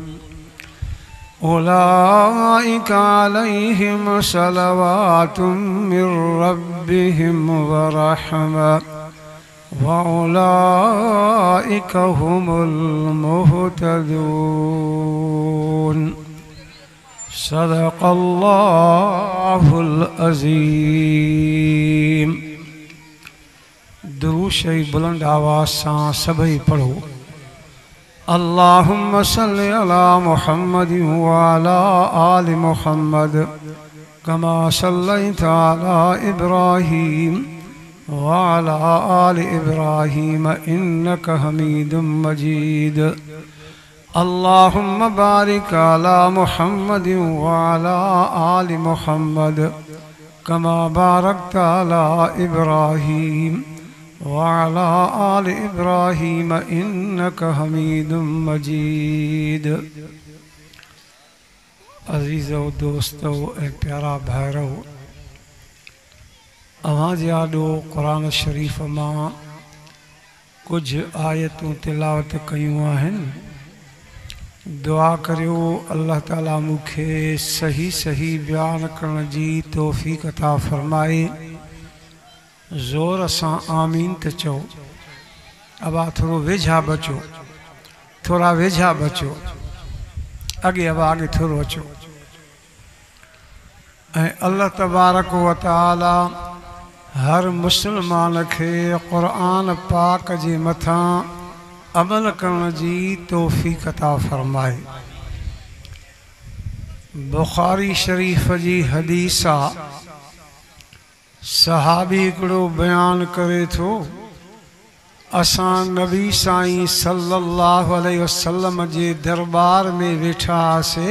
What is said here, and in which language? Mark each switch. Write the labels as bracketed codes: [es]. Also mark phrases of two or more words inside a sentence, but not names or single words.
[ar] أولئك عليهم صلوات من ربهم ورحمة وأولئك هم المهتدون. صدق الله العظيم. [sd] दुरूद शरीफ बुलंद आवाज़ सां सभई पढ़ो। [ar] اللهم صل على محمد وعلى آل محمد كما صليت على إبراهيم وعلى آل إبراهيم إنك حميد مجيد. اللهم بارك على محمد وعلى آل محمد كما باركت على إبراهيم وعلى آل إبراهيم إنك حميد مجيد. [sd] अज़ीज़ो दोस्तो ए प्यारा भाइरो, अवां जाॾो क़ुरान शरीफ़ मां कुछ आयतूं तिलावत कयूं आहिनि। दुआ करियो अल्लाह ताला मूंखे सही सही बयान करण जी तौफ़ीक़ अता फ़रमाए। ज़ोर सां आमीन त चओ। अबा थोरो वेझा बचो, थोड़ा वेझा बचो, अॻे अबा अॻे थोरो अचो। ऐं अल्लाह तबारक व तआला हर मुस्लमान खे क़ुरान पाक जे मथां अमल करण जी तौफ़ीक़ अता फ़रमाए। बुख़ारी शरीफ़ जी हदीस आहे। सहाबी हिकिड़ो बयान करे थो, असां नबी साईं [ar] صلى الله عليه وسلم [sd] जे दरबार में वेठा हुआसीं।